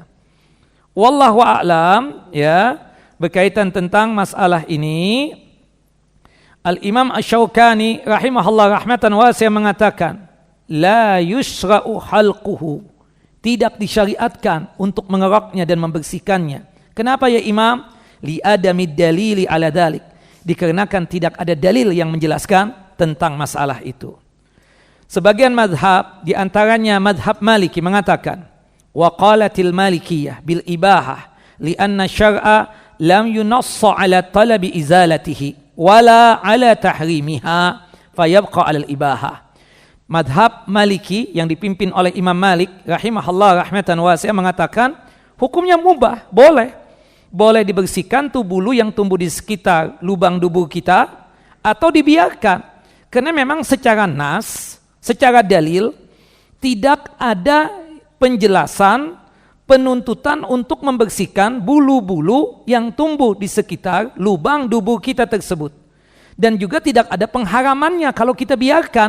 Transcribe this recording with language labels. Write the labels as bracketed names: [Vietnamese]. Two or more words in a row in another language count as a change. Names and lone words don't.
[Indonesian] Wallahu a'lam, berkaitan tentang masalah ini, Al-Imam Asy-Syaukani [Arabic] رحمه الله رحمة واسعة [Indonesian] mengatakan, [Arabic] لا يشرع حلقه, [Indonesian] tidak disyariatkan untuk mengeroknya dan membersihkannya. Kenapa ya Imam? [Arabic] لعدم الدليل على ذلك, [Indonesian] dikarenakan tidak ada dalil yang menjelaskan tentang masalah itu. Sebagian madhab, diantaranya madhab Maliki mengatakan, [Arabic] وقالت المالكية بالإباحة لأن الشرع لم ينص على طلب إزالته ولا على تحريمها فيبقى على الإباحة. [Indonesian] Madhab Maliki yang dipimpin oleh Imam Malik [Arabic] رحمه الله رحمة واسعة [Indonesian] mengatakan hukumnya mubah, boleh dibersihkan tuh bulu yang tumbuh di sekitar lubang dubur kita atau dibiarkan, karena memang secara nas, secara dalil tidak ada penjelasan penuntutan untuk membersihkan bulu-bulu yang tumbuh di sekitar lubang dubur kita tersebut, dan juga tidak ada pengharamannya kalau kita biarkan.